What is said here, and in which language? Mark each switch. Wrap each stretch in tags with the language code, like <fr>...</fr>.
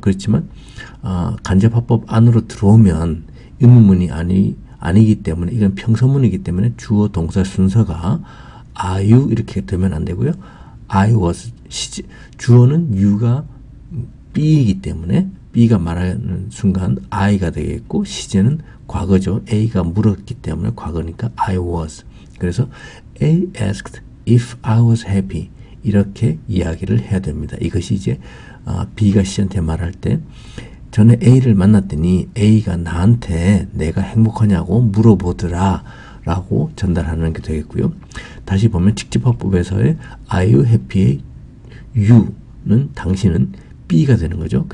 <ko>그렇지만 간접화법 안으로 들어오면 의문문이 아니기 때문에 이건 평서문이기 때문에 주어 동사 순서가 are you 이렇게 되면 안 되고요. I was, 주어는 you가 B이기 때문에 B가 말하는 순간 I가 되겠고 시제는 과거죠. A가 물었기 때문에 과거니까 I was. 그래서</ko> <en>A asked if I was happy</en> <ko>이렇게 이야기를 해야 됩니다. 이것이 이제 B가 C한테 말할 때 전에 A를 만났더니 A가 나한테 내가 행복하냐고 물어보더라 라고 전달하는 게 되겠고요. 다시 보면 직접화법에서의</ko> <en>Are you happy</en> <ko>의 you는 당신은 B가 되는 거죠.</ko>